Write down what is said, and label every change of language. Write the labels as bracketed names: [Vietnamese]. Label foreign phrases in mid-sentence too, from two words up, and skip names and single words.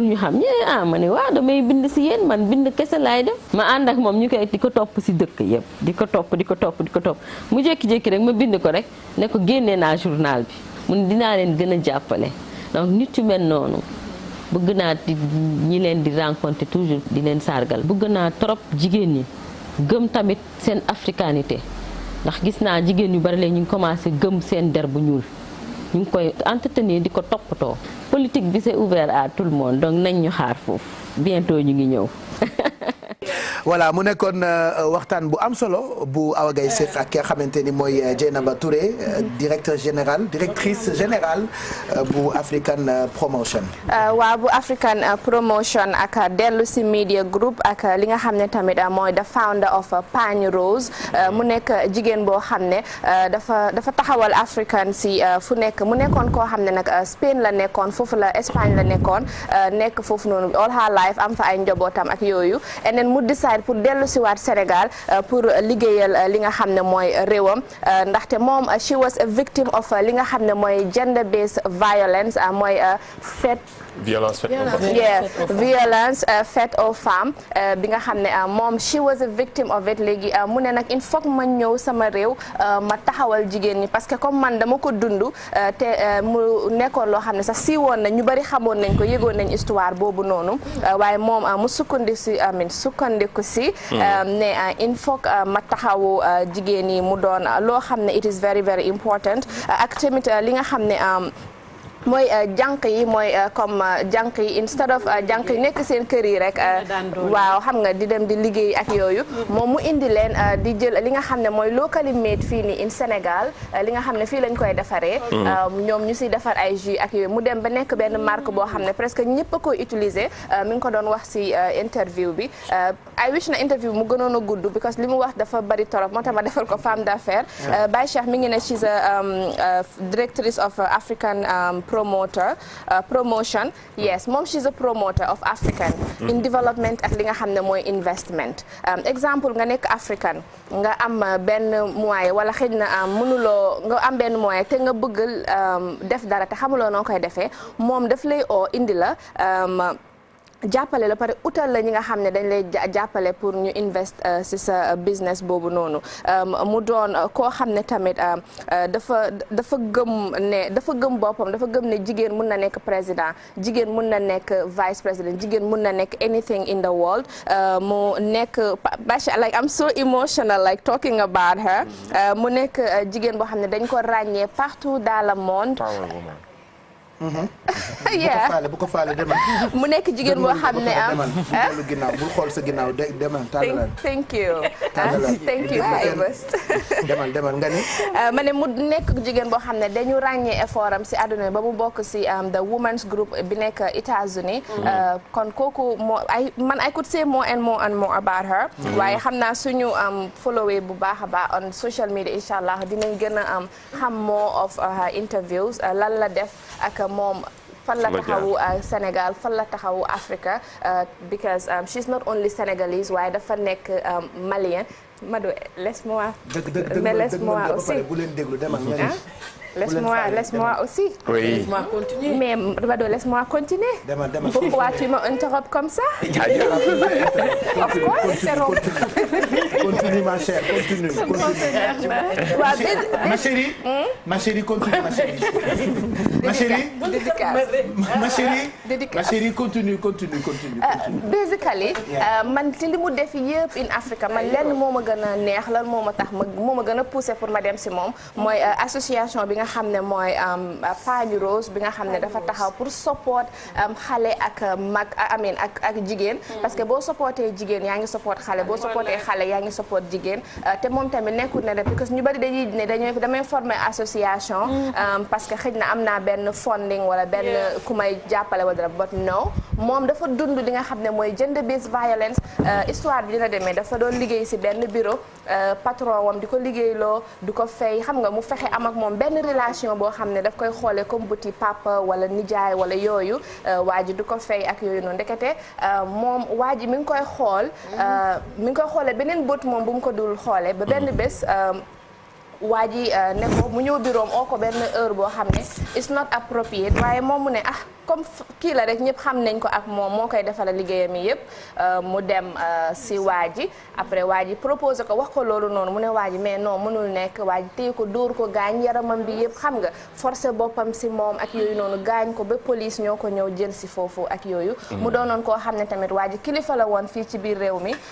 [Wolof] ñu xam ma ne waaw damay bind ci yéen man bind kese laay def ma ànd ak moom ñu koy di ko topp ci dëkk yëpp di ko topp mu jékki-jékki rek ma bind ko rek ne ko génnee naa journal bi mun dinaa leen gën a jàppale donc nit yu mel noonu bëgg naa ñi leen di rencontrer toujours di leen sargal bëgg naa trop jigéen ñi gëm tamit seen africanité ndax gis naa jigéen yu bari léegi ñu ngi commencé gëm seen der bu ñuul ñu ngi koy entretenir di ko toppatoo politique bi [French] c'est ouvert à tout le monde [Wolof] donc nañ ñu xaar foofu bientôt ñu ngi ñëw. voilà mu nekkoon waxtaan bu am solo bu Awa Gaye Seck ak ki nga xamante ni mooy Dieynaba Touré [French] directrice générale [Wolof] bu African Promotion. waaw bu African Promotion ak dellu ci Media Group ak li nga xam ne tamit mooy [English] the founder of [Wolof] Pagne Rose mu nekk jigéen boo xam ne dafa taxawal African ci fu nekk mu nekkoon koo xam ne nag Spain la nekkoon foofu la Espagne la nekkoon nekk foofu noonu [English] all her life [Wolof] am fa ay njabootam ak yooyu [English] and then [Wolof] mu decide pour dellu si waat Sénégal pour liggéeyal li nga xam ne mooy réewam ndaxte moom [English] she was a victim of [Wolof] li nga xam ne mooy [English] gender based violence [Wolof] mooy [French] violence faite aux femmes [Wolof] bi nga xam ne moom she [English] was a victim of it [Wolof] léegi mu ne nag [French] il faut [Wolof] ma ñëw sama réew ma taxawal jigéen ñi [French] parce que comme [Wolof] man dama ko dund te mu nekkoon loo xam ne sax siiwoon na ñu bari xamoon nañ ko yëgoon nañ histoire boobu noonu waaye moom mu sukkandiku si ne [French] il faut [Wolof] ma taxawu jigéen yi mu doon loo xam ne [English] it is very very important [Wolof] ak tamit li nga xam ne mooy jànq yi mooy comme jànq yi [English] instead of [Wolof] jànq yi nekk seen kër yi rek waaw xam nga di dem di liggéey ak yooyu moom mu indi leen di jël li nga xam ne mooy [English] locally made [Wolof] fii nii in Sénégal li nga xam ne fii lañ koy defaree ñoom ñu siy defar ay jus ak yooyu mu dem ba nekk benn marque boo xam ne presque ñëpp a koy utiliser mi ngi ko doon wax si interview bi [English] I wish [Wolof] na interview mu gënoon a gudd because li mu wax dafa bari torop moo tax ma defal ko [French] femme d'affaires [Wolof] Baye Cheikh mi ngi ne [English] she's a directrice of African promotion yes [Wolof] moom [English] she's a promoter of African in development [Wolof] ak li nga xam ne mooy investment exemple nga nekk African nga am benn moyen wala xëy na mënuloo nga am benn moyen te nga bëgg def dara te xamuloo noo koy defee moom daf lay indi la jàppale la pare utal la ñi nga xam ne dañ lay jàppale pour ñu invest ci sa business boobu noonu mu doon koo xam ne tamit dafa gëm boppam dafa gëm ne jigéen mun na nekk président jigéen mun na nekk vice président jigéen mun na nekk [English] anything in the world [Wolof] mu nekk [English] like I'm so emotional like talking about her [Wolof] mu nekk jigéen boo xam ne dañ ko ràññee [French] partout dans le monde [Wolof] bu ko faale demal mu nekk jigéen boo xam ne dellu ginnaaw bul xool sa ginnaaw demal tàllal [English] thank you [Wolof] demal nga ni ma ne mu nekk jigéen boo xam ne dañu ràññee effort am si àdduna ba mu bokk si [English] the women's [Wolof] group bi nekk États-Unis kon kooku moo [English] I could say more and more about her [Wolof] waaye xam naa suñu followé bu baax a baax [English] on social media [Arabic] إن شاء الله [Wolof] dinañ gën a xam [English] more of her interviews [Wolof] lan la def ak moom fan la taxawu Sénégal fan la taxawu Africa [English] because she's not only Senegalese [Wolof] waaye dafa nekk malien Mado [French] laisse-moi aussi [Wolof] bu leen déglu demal [French] laisse-moi aussi oui laisse-moi continuer mais Mado laisse-moi continuer [Wolof] demal [French] pourquoi tu m'interrompes comme ça [English] of course [French] c'est long continue ma chère continue ma chérie continue ma chérie continue [Wolof] basically man ci li mu def yëpp [English] in Africa [Wolof] man lenn moo ma gën a neex lan moo ma tax moo ma gën a poussé pour ma dem si moom mooy association bi nga xam ne mooy Pagne Rose bi nga xam ne dafa taxaw pour support xale ak mag ak jigéen [French] parce que [Wolof] boo supporté jigéen yaa ngi support xale boo supporté xale yaa ngi support jigéen te moom tamit nekkul ne rek [French] parce que [Wolof] ñu bari dañuy ne damay former association [French] parce que [Wolof] xëy na am naa benn funding wala benn ku may jàppale wala dara [English] but no [Wolof] moom dafa dund li nga xam ne mooy [English] gender based violence [Wolof] histoire bi dina demee dafa doon liggéey si benn bureau patron wam di ko liggéeyloo di ko fay xam nga mu fexe am ak moom benn relation boo xam ne daf koy xoolee comme buti papa wala nijaay wala yooyu waa ji du ko fay ak yooyu noonu ndekete moom waa ji mi ngi koy xoolee beneen bët moom bu mu ko dul xoolee ba benn bés waa ji ne ko mu ñëw bureau oo ko benn heure boo xam ne [English] it's not appropriate [Wolof] waaye moom mu ne comme kii la rek ñëpp xam nañ ko ak moom moo koy defal liggéeyam yi yëpp mu dem si waa ji après waa ji proposé ko wax ko loolu noonu mu ne waa ji [French] mais non [Wolof] mënul nekk waa ji téye ko dóor ko gaañ yaramam bi yëpp xam nga forcé boppam si moom ak yooyu noonu gaañ ko ba police ñoo ko ñëw jël si foofu ak yooyu mu doonoon koo xam ne tamit waa ji kilifa la woon fii ci biir réew mi